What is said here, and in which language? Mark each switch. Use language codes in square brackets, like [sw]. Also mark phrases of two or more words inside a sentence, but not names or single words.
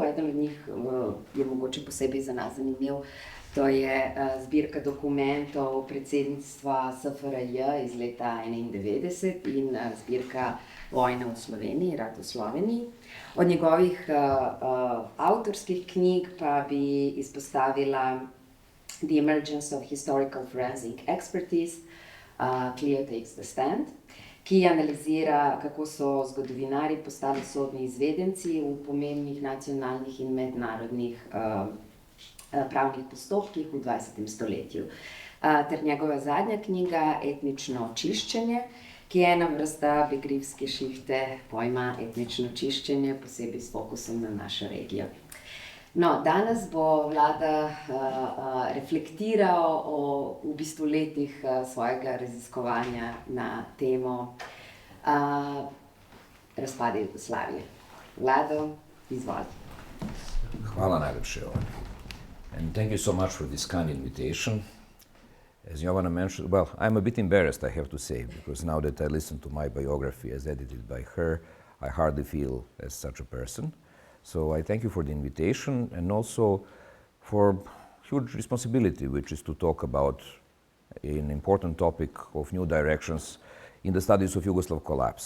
[sl] Eden od njih je mogoče posebej za nas zanimiv, to je zbirka dokumentov predsednictva SFRJ iz leta 1991 in zbirka Vojna v Sloveniji, Rat v Sloveniji. Od njegovih avtorskih knjig pa bi izpostavila The Emergence of Historical Forensic Expertise, Cleo Takes the Stand, ki analizira, kako so zgodovinari postali sodni izvedenci v pomembnih nacionalnih in mednarodnih pravnih postopkih v 20. stoletju. Ter njegova zadnja knjiga Etnično čiščenje, ki je ena vrsta begrifske šihte pojma etnično čiščenje, posebej s fokusom na našo regijo. No, danes bo Vlada reflektiral o v bistvu letih svojega raziskovanja na temo razpada Jugoslavije. Vlado, izvoli. Hvala najlepše. [en] And thank you so much for this kind invitation. As Jovana mentioned, well, I'm a bit embarrassed, I have to say, because now that I listen to my biography as edited by her, I hardly feel as such a person. So I thank you for the invitation and also for huge responsibility, which is to talk about an important topic of new directions in the studies of Yugoslav collapse.